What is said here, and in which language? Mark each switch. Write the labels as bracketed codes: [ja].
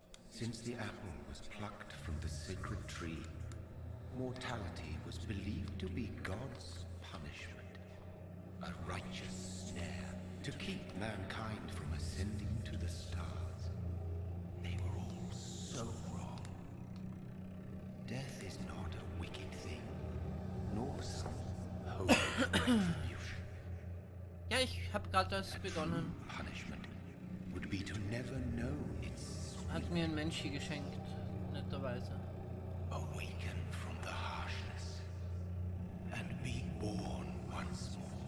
[en] Since the apple was plucked from the sacred tree, mortality was believed to be God's punishment, a righteous snare to keep mankind from ascending to the stars. They were all so wrong. Death is not a wicked thing, nor some holy retribution. [de] Ja, ich habe gerade das begonnen. [en] Punishment would be to never know its [de] Hat mir ein Mensch hier geschenkt, netterweise. [en] awaken from the harshness and be born once more.